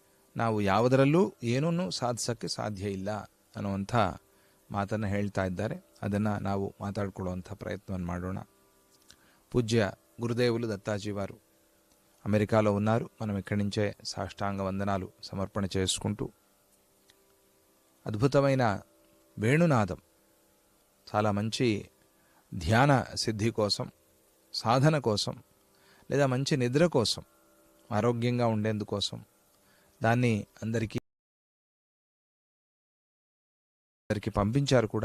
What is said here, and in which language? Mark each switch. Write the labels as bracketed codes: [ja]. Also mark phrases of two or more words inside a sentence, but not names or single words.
[kn] ನಾವು ಯಾವುದರಲ್ಲೂ ಏನನ್ನೂ ಸಾಧಿಸೋಕ್ಕೆ ಸಾಧ್ಯ ಇಲ್ಲ ಅನ್ನುವಂಥ ಮಾತನ್ನು ಹೇಳ್ತಾ ಇದ್ದಾರೆ. ಅದನ್ನು ನಾವು ಮಾತಾಡಿಕೊಳ್ಳುವಂಥ ప్రయత్నం ಮಾಡೋಣ. [te] పూజ్య గురుదేవులు దత్తాజీవారు అమెరికాలో ఉన్నారు. మనం ఇక్కడి నుంచే సాష్టాంగ వందనాలు సమర్పణ చేసుకుంటూ అద్భుతమైన వేణునాదం, చాలా మంచి ధ్యాన సిద్ధి కోసం, సాధన కోసం, లేదా మంచి నిద్ర కోసం, ఆరోగ్యంగా ఉండేందుకోసం దాన్ని అందరికీ పంపించారు కూడా.